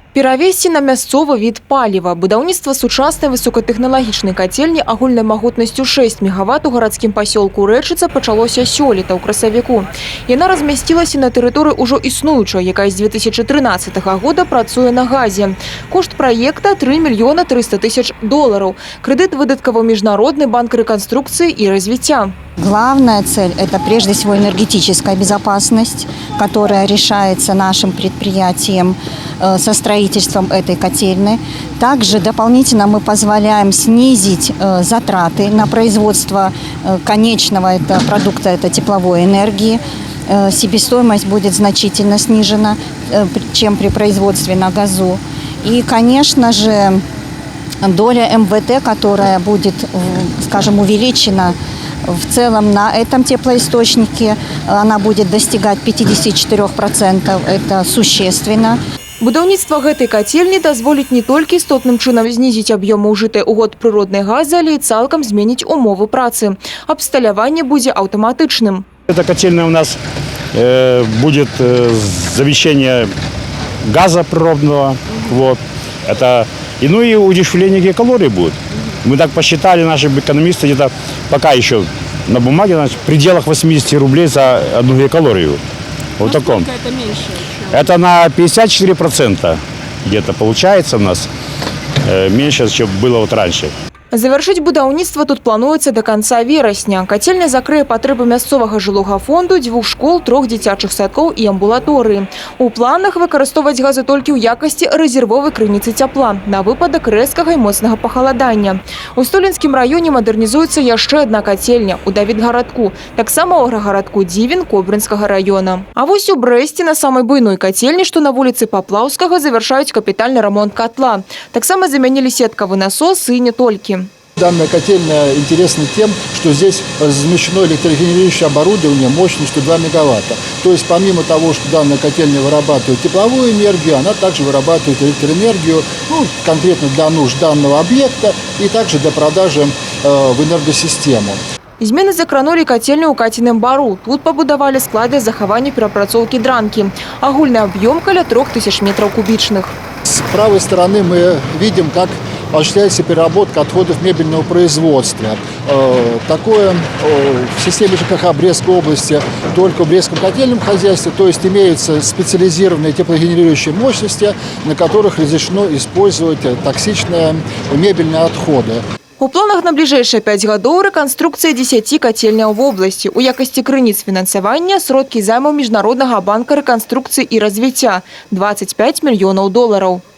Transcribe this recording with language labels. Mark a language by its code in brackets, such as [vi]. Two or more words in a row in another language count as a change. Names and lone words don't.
[be] Перавесці на мясцовы від паліва. Будаўніцтва сучаснай высокатэхналагічнай кацельні агульнай магутнасцю 6 мегаватт у гарадскім пасёлку Рэчыца пачалося сёлета ў красавіку. Яна размясцілася на тэрыторыі ўжо існуючай, якая з 2013 года працуе на газе. Кошт праекта – $3 300 000. Крэдыт выдаткаваў Міжнародны банк рэканструкцыі і развіцця. [ru] Главная цель – это прежде всего энергетическая безопасность, которая решается нашим предприятием со строительством этой котельной. Также дополнительно мы позволяем снизить затраты на производство конечного продукта, это тепловой энергии. Себестоимость будет значительно снижена, чем при производстве на газу. И, конечно же, доля МВТ, которая будет, скажем, увеличена в целом на этом теплоисточнике, она будет достигать 54%. Это существенно. [be] Будаўніцтва гэтай кацельні дазволіць не толькі істотным чынам знізіць аб'ёмы ўжытай у год прыроднай газы, але і цалкам зменіць умовы працы. Абсталяванне будзе аўтаматычным. [ru] Эта котельная у нас будет замещение газа природного. Вот. Это, и удешевление калорий будет. Мы так посчитали, наши экономисты, где-то пока еще на бумаге, в пределах 80 рублей за 1 гигакалорию. Вот таком. Это меньше? Это на 54% где-то получается у нас меньше, чем было вот раньше. [be] Завяршыць будаўніцтва тут плануецца [ru] до конца [be] верасня. Кацельня закрые патрэбы мясцовага жылога фонду, 2 школ, 3 дзіцячых садкоў і амбулаторыі. У планах выкарыстоўваць газы толькі ў якасці рэзервовай крыніцы цяпла на выпадак рэзкага і моцнага пахаладання. У Столінскім раёне мадэрнізуецца яшчэ адна кацельня у Давідгарадку, таксама ў аграгарадку Дзівін Кобрынскага раёна. А вось у Брэсце на самай буйной кацельні, што на вуліцы Паплаўскага, завяршаюць капітальны рамонт катла. Таксама замянілі сеткавы насос і не толькі. [ru] Данная котельная интересна тем, что здесь размещено электрогенерирующее оборудование мощностью 2 мегаватта. То есть помимо того, что данная котельня вырабатывает тепловую энергию, она также вырабатывает электроэнергию, конкретно для нужд данного объекта и также для продажи в энергосистему. [be] Змены закранули котельню ў Каціным бару. Тут пабудавалі склады захавання перапрацоўкі дранкі. Агульны аб'ём каля 3000 метров кубічных. [ru] С правой стороны мы видим, как осуществляется переработка отходов мебельного производства. Такое в системе ЖКХ Брестской области только в Брестском котельном хозяйстве, то есть имеются специализированные теплогенерирующие мощности, на которых разрешено использовать токсичные мебельные отходы. [be] У планах на ближайшие 5 гадоў рэканструкцыя 10 кацельняў [ru] в области. [be] У якасці крыніц фінансавання сродкі займаў Міжнароднага банка рэканструкцыі і развіцця – $25 мільёнаў.